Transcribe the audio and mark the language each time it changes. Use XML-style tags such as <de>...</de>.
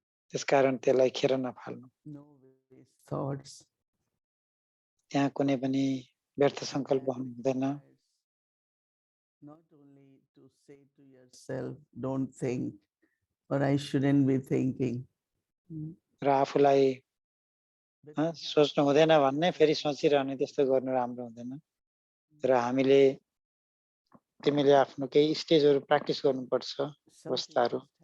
<ne>त्यसकारण त्यसलाई खेर नफाल्नु। त्यहाँ कुनै पनि व्यर्थ संकल्प हुनु हुँदैन।</ne> <en>Not only to say to yourself, don't think, or I shouldn't be thinking.</en> <ne>र आफूलाई सोच्नु हुँदैन भन्ने फेरि सोचिरहने त्यस्तो गर्नु राम्रो हुँदैन। र हामीले तिमीले आफ्नो केही स्टेजहरु प्र्याक्टिस गर्नुपर्छ, अवस्थाहरु।</ne>